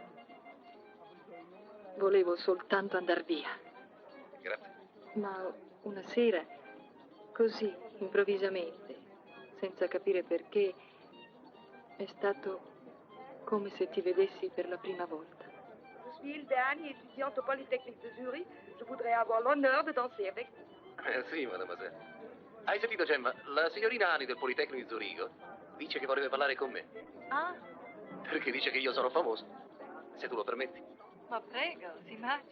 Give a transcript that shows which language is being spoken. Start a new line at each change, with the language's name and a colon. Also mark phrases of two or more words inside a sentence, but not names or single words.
Italian: Volevo soltanto andar via. Grazie. Ma una sera, così, improvvisamente, senza capire perché, è stato come se ti vedessi per la prima volta.
French: Je suis Hilde Annie, étudiante au Polytechnique de Zurich. Je voudrais avoir l'honneur de danser avec vous.
Italian: Sì, mademoiselle. Hai sentito, Gemma? La signorina Ani del Politecnico di Zurigo dice che vorrebbe parlare con me. Ah, Perché dice che io sono famoso. Se tu lo permetti. ma prego, si immagina.